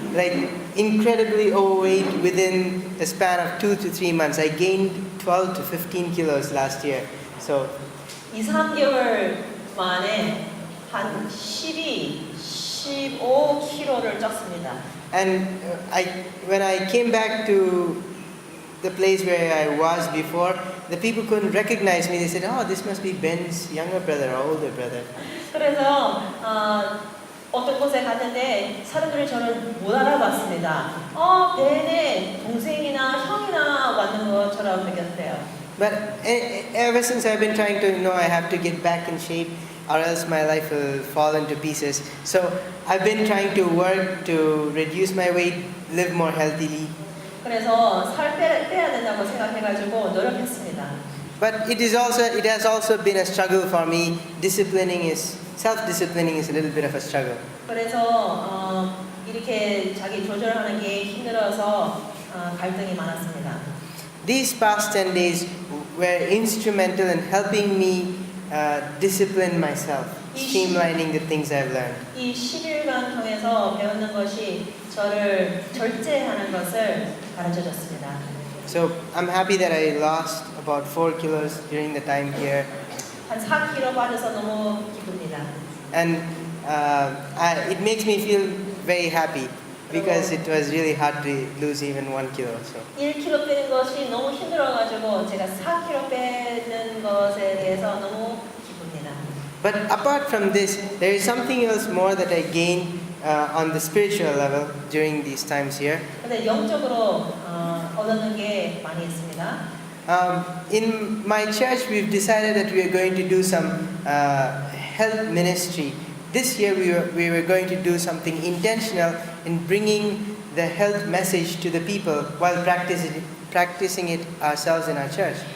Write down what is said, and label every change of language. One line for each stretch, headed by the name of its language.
English: Like incredibly overweight within the span of 2 to 3 months. I gained 12 to 15 kilos last year. So
Korean: 2-3개월 만에 한 15kg를 쪘습니다.
English: And when I came back to the place where I was before, the people couldn't recognize me. They said, "Oh, this must be Ben's younger brother or older brother."
Korean: 그래서 어떤 곳에 갔는데 사람들이 저를 못 알아봤습니다. 벤의 동생이나 형이나 왔는 것처럼 느꼈어요.
English: But ever since I've been trying to I have to get back in shape or else my life will fall into pieces. So I've been trying to work to reduce my weight, live more healthily.
Korean: 그래서 살 빼야 된다고 생각해가지고 노력했습니다.
English: But it has also been a struggle for me. Self-disciplining is a little bit of a struggle.
Korean: 그래서 이렇게 자기 조절하는 게 힘들어서 갈등이 많았습니다.
English: These past 10 days were instrumental in helping me discipline myself, streamlining the things I've learned.
Korean: 이 10일간 통해서 배우는 것이 저를 절제하는 것을 가르쳐줬습니다.
English: So I'm happy that I lost about 4 kilos during the time here.
Korean: 한 4kg 빠져서 너무 기쁩니다.
English: And it makes me feel very happy. because it was really hard to lose even 1 kilo. So
Korean: 1kg 빼는 것이 너무 힘들어가지고 제가 4kg 빼는 것에 대해서 너무 기쁩니다.
English: but apart from this, there is something else more that I gained on the spiritual level during these times here.
Korean: 근데 영적으로 얻는 게 많이 있습니다.
English: In my church, we've decided that we are going to do some health ministry. This year, we were going to do something intentional in bringing the health message to the people while practicing it ourselves in our church.